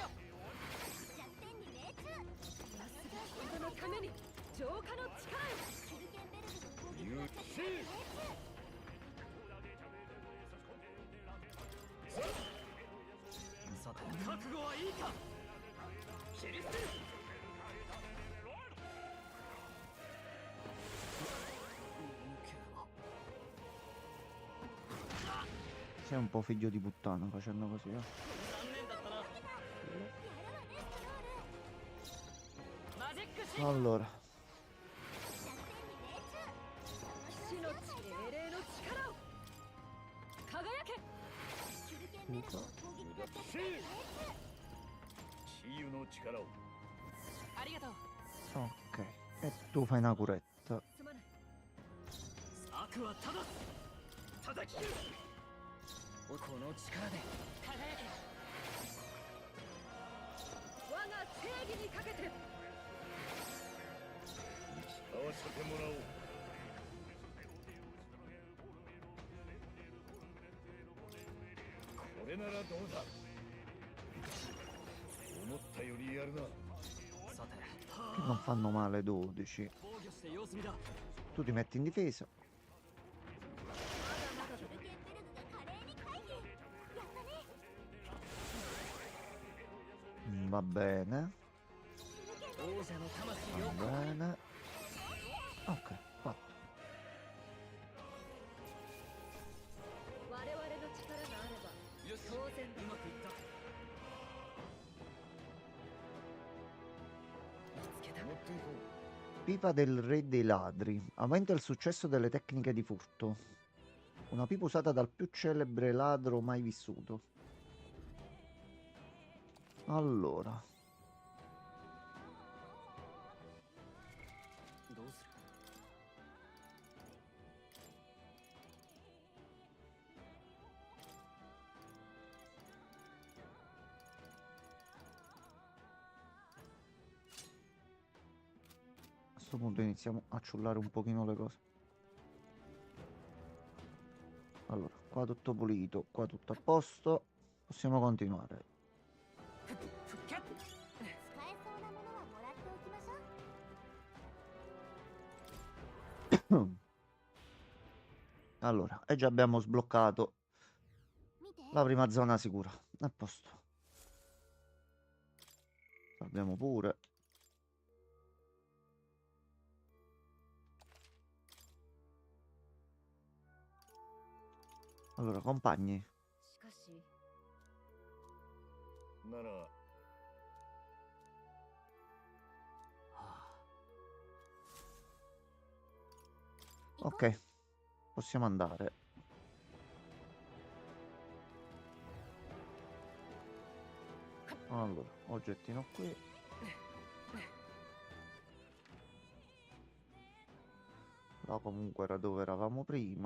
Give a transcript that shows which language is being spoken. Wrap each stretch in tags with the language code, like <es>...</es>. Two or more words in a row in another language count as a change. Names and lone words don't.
<ja>弱点に命中人のために浄化の力へキルケンベルグの攻撃が弱点に命中さて覚悟はいいか切り捨てる</ja> <it>Sei un po' figlio di puttana facendo così, eh.</it> <ja>残念だったなやるわねストロールマジックシー</ja> <it>Allora,</it> <ja>弱点に命中死の地精霊の力を輝けキルケンベルグの攻撃が弱点に命中雌雄の力をありがとう</ja> <it>ok. E tu fai una curetta.</it> <ja>すまない悪は正す叩き切るこの力で輝け我が正義にかけて使わせてもらおうこれならどうだ思ったよりやるなさて</ja> <it>Che non fanno male 12.</it> <ja>防御して様子見だ</ja> <it>Tu ti metti in difesa.</it> <ja>キルケンベルグが華麗に回避やったね</ja> <it>Va bene.</it> <ja>王者の魂を</ja> <it>Va bene. Ok, fatto.</it> <ja>我々の力があればよし当然うまくいった見つけた持っていこう</ja> <it>Pipa del re dei ladri. Aumenta il successo delle tecniche di furto. Una pipa usata dal più celebre ladro mai vissuto. Allora,</it> <ja>どうする</ja> <it>a questo punto iniziamo a ciullare un pochino le cose. Allora, qua tutto pulito, qua tutto a posto. Possiamo continuare.</it> <ja>復活使えそうなものはもらっておきましょう</ja> <it>Allora, e già abbiamo sbloccato</it> <ja>見て</ja> <it>la prima zona sicura. A posto. Abbiamo pure. Allora, compagni.</it> <ja>しかしならはあ</ja> <it>Ok, possiamo andare. Allora, oggettino qui. Là comunque era dove eravamo prima.</it>